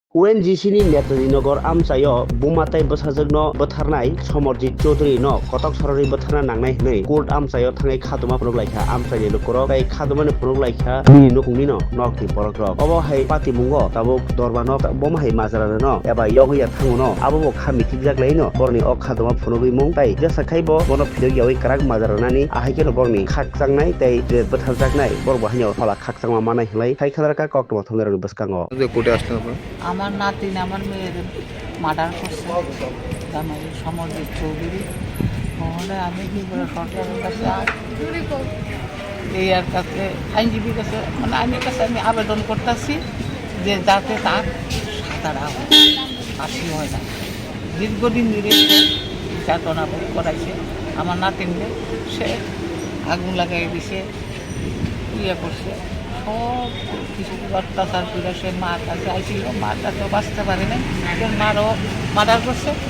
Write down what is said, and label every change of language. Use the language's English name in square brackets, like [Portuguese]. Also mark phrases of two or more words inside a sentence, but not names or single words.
[Kok Borok] ONGC ni Netari Nogor Amsayo Bumatai Basajagno Batarnai Somorjit Chaudhary no Kotok Sorori Batarna Nangnai nei Court Amsayo Thangai Khaduma Phunuk Laikha Amsai Lokoro Kai Khaduma ni Phunuk Laikha ni Nukungni no Nokti Porokrok Obo hai Pati Mungo Tabo Dorba no Bom hai Mazara no Eba Yogi Thangu no Abo Khami Tijaklai no Borni Ok Khaduma Phunugui Mung Tai Jasa Khaibo Bono Phidok Yawi Karak Mazara nani Ahai Keno Borni Khaksangnai Tai Batarjaknai Borbo Hanyo Hola Khaksangma Manai Hlai Kai Khadarka Koktoma Thongero Baskango [Bangla] কোর্টে আসলেন আপনারা? আমার নাতিন আমার মেয়ের মার্ডার করছে জামাই সমরজিৎ চৌধুরী মহলে আমি কি করে সরকারের কাছে এই আর কাছে আইনজীবীর কাছে মানে আইনের কাছে আমি আবেদন করতেছি যে যাতে তার তারা ফাঁসি হয় না দীর্ঘদিন ধরে যাতনা ভোগ করাইছে আমার নাতিনকে সে আগুন লাগাই দিছে ইয়ে করছে সব কিছু অত্যাচার করে সে মার কাছে আইছিল মার কাছেও বাঁচতে পারে নাই মারও মার্ডার করছে